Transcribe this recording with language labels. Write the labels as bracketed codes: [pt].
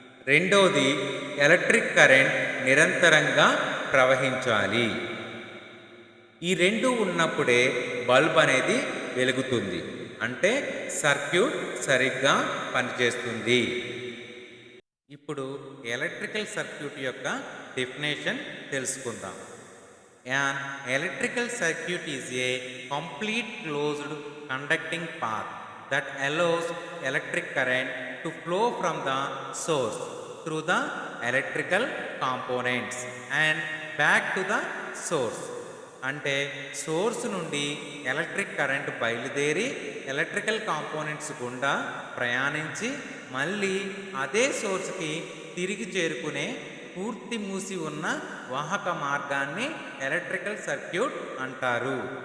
[te] రెండవది electric current నిరంతరంగా ప్రవహించాలి. ఈ రెండు ఉన్నప్పుడే బల్బ్ అనేది వెలుగుతుంది, అంటే సర్క్యూట్ సరిగ్గా పనిచేస్తుంది. ఇప్పుడు ఎలక్ట్రికల్ సర్క్యూట్ యొక్క డెఫినేషన్ తెలుసుకుందాం. [en] An electrical circuit is a complete closed conducting path that allows electric current to flow from the source through the electrical components and back to the source. [te] అంటే source నుండి electric current బయలుదేరి electrical components గుండా ప్రయాణించి మళ్ళీ అదే సోర్స్కి తిరిగి చేరుకునే పూర్తి మూసి ఉన్న వాహక మార్గాన్ని ఎలక్ట్రికల్ సర్క్యూట్ అంటారు.